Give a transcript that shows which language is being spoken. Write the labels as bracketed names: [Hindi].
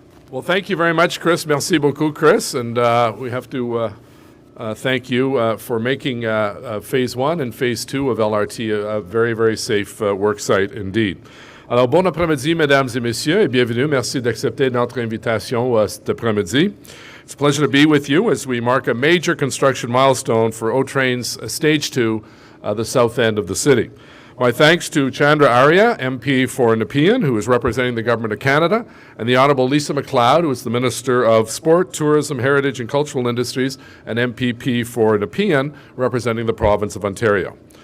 [English] Well, thank you very much, Chris. [French] Merci beaucoup, Chris. [English] And we have to thank you for making Phase 1 and Phase 2 of LRT a very, very safe work site indeed. [French] Alors, bon après-midi, mesdames et messieurs, et bienvenue. Merci d'accepter notre invitation cet après-midi. [English] It's a pleasure to be with you as we mark a major construction milestone for O-Train's Stage 2, the south end of the city. My thanks to Chandra Arya, MP for Nepean, who is representing the Government of Canada, and the Honourable Lisa MacLeod, who is the Minister of Sport, Tourism, Heritage and Cultural Industries, and MPP for Nepean, representing the Province of Ontario.